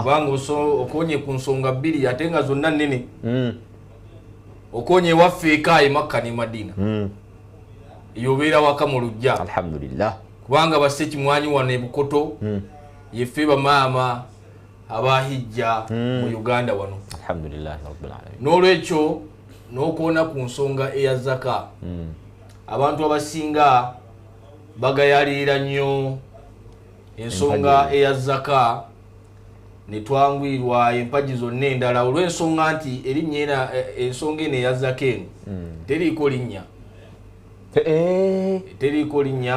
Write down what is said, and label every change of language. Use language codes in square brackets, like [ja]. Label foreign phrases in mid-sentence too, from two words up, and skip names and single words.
[lg] kubanga okonye ku nsonga 2 ate nga zonna nnene okonye waffe eka e Makka ne Madina yobeera waka mu lujja alhamdulillah kubanga bassekimwanyi wano e Bukoto yeffe bamaama abahijja mu Uganda wano [ar] الحمد لله رب العالمين [lg] n'olwekyo n'okuwona ku nsonga eya zaka abantu abasinga bagayalira nnyo ensonga eya zaka ne twangwirwa empagi zonna endala olw'ensonga nti erinnya ensonga eno eyazzako eno teriiko linnya teriiko linnya